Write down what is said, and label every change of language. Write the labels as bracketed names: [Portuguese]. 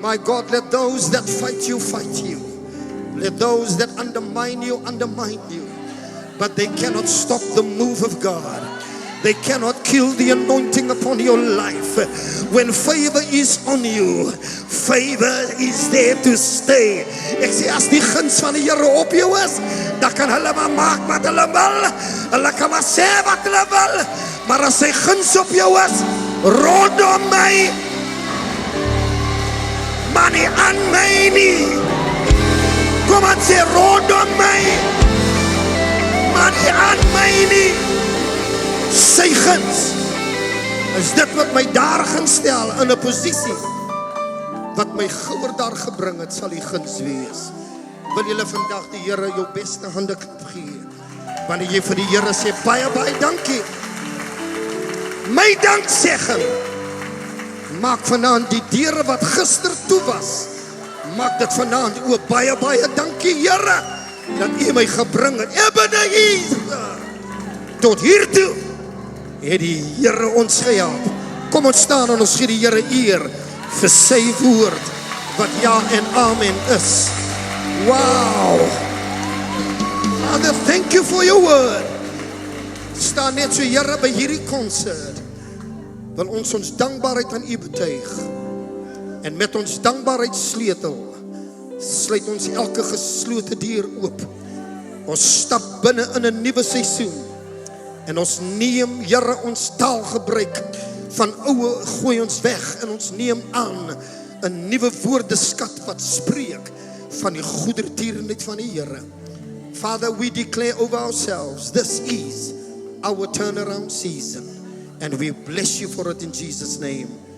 [English] My God, let those that fight you, fight you. Let those that undermine you, undermine you. But they cannot stop the move of God. They cannot kill the anointing upon your life. When favor is on you, favor is there to stay. [Afrikaans] Ek sê as die guns van die Here op jou is, dan kan hulle maar maak wat hulle wil. Hulle kan maar sê wat hulle wil. Maar as sy guns op jou is, rondom my, maar nie aan my nie. Kom aan sê rondom my, maar nie aan my nie. Sy guns is dit wat my daar gaan stel in 'n posisie wat my gouer daar gebring het, sal die guns wees. Wil julle vandag die Here jou beste hande gee? Wanneer jy vir die Here sê baie baie dankie. My danksegging maak vanaand die deure wat gister toe was, maak dit vanaand oop. Baie baie dankie Here dat U my gebring het. Ebenezer tot hier toe. Het die Here ons gehelp. Kom ons staan en ons gee die Here eer vir sy woord wat ja en amen is. [English] Wow. Father, thank you for your word. [Afrikaans] Staan net so Here by hierdie konsert. Wil ons dankbaarheid aan U betuig. En met ons dankbaarheid sleutel sluit ons elke geslote deur oop. Ons stap binne in 'n nuwe seisoen. En ons neem, Here, ons taalgebruik van oue gooi ons weg en ons neem aan 'n nuwe woordeskat wat spreek van die goedertierenheid van die Here. [English] Father, we declare over ourselves, this is our turnaround season. And we bless you for it in Jesus' name.